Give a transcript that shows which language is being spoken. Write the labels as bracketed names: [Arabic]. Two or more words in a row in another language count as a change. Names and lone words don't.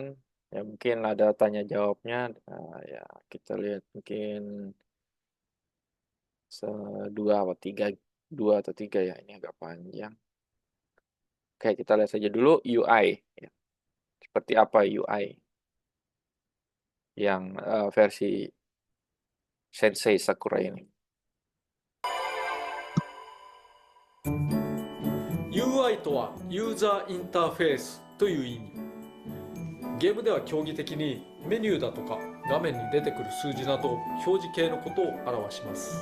[Indonesian] Ya mungkin ada tanya jawabnya. Ya kita lihat mungkin dua atau tiga ya. Ini agak panjang. Oke, kita lihat saja dulu UI. Ya. Seperti apa UI yang versi Sensei Sakura ini. [Japanese] UI とはユーザーインターフェースという意味。ゲームでは競技的にメニューだとか画面に出てくる数字など表示系のことを表します。